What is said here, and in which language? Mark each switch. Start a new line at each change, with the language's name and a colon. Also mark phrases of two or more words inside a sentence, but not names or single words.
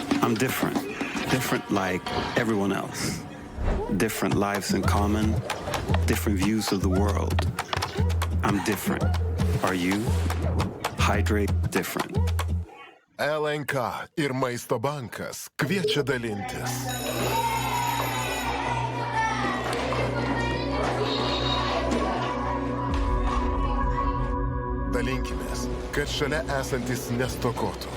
English: I'm different. Different like everyone else. Different lives in common. Different views of the world. I'm different. Are you? Hydrate different.
Lithuanian: LNK ir Maisto bankas kviečia dalintis. Dalinkimės, kad šalia esantis nestokotų.